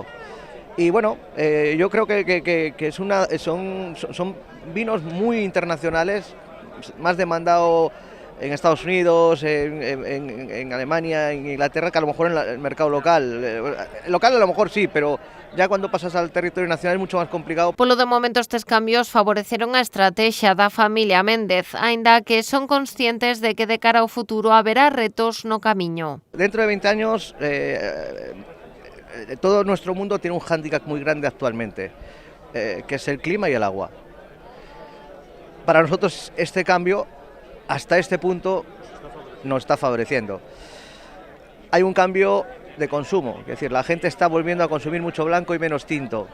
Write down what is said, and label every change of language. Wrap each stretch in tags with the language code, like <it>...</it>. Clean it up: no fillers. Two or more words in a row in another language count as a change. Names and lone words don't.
<es>Y bueno, yo creo que son vinos muy internacionales, más demandado en Estados Unidos, en Alemania, en Inglaterra, que a lo mejor en el mercado local. Local a lo mejor sí, pero ya cuando pasas al territorio nacional</es> <gl>é mucho máis complicado. Polo de momento estes cambios favoreceron a estrategia da familia Méndez, aínda que son conscientes de que de cara ao futuro haberá retos no camiño.</gl> <es>Dentro de 20 años todo nuestro mundo tiene un hándicap muy grande actualmente, que es el clima y el agua. Para nosotros este cambio hasta este punto nos está favoreciendo. Hay un cambio de consumo, es decir, la gente está volviendo a consumir mucho blanco y menos tinto.</es>